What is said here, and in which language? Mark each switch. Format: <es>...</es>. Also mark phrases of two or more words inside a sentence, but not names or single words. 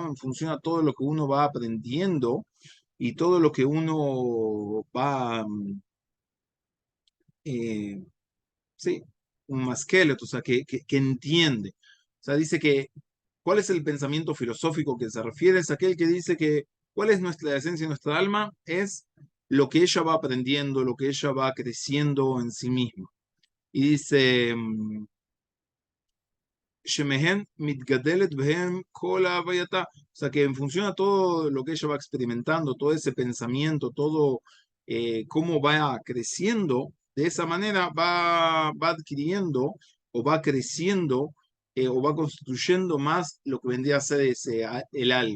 <es>En función a todo lo que uno va aprendiendo y todo lo que uno va eh, sí, un maskelet, o sea, que entiende. O sea, dice que, ¿cuál es el pensamiento filosófico que se refiere? Es aquel que dice que, ¿cuál es nuestra esencia y nuestra alma? Es lo que ella va aprendiendo, lo que ella va creciendo en sí misma. Y dice,</es> <he>שמהן מתגדלת בהם כל הוויתה.</he> <es>O sea, que en función a todo lo que ella va experimentando, todo ese pensamiento, todo cómo va creciendo, de esa manera va adquiriendo o va creciendo o va constituyendo más lo que vendría a ser el alma.</es>